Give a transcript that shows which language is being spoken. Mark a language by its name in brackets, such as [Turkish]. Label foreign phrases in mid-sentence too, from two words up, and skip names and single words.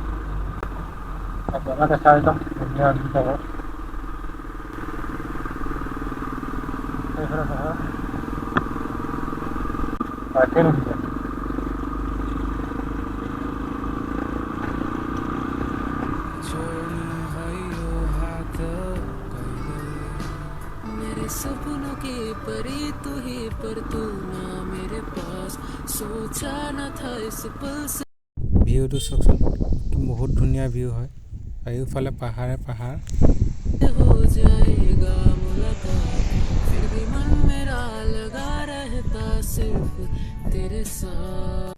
[Assamese] জেগা দেখা একদম ধুনীয়া জেগা। এইফালে চহৰ ট্ৰেইন উঠিছে। [Hindi] सपनों की परी तू ही पर तू ना मेरे पास सोचा न था इस पल से। [Assamese] ভিউটো চাওকচোন, বহুত ধুনীয়া ভিউ হয়। চাৰিওফালে পাহাৰে পাহাৰ। [Hindi] हो जाएगा मुलाकात फिर भी मन मेरा लगा रहता सिर्फ तेरे साथ।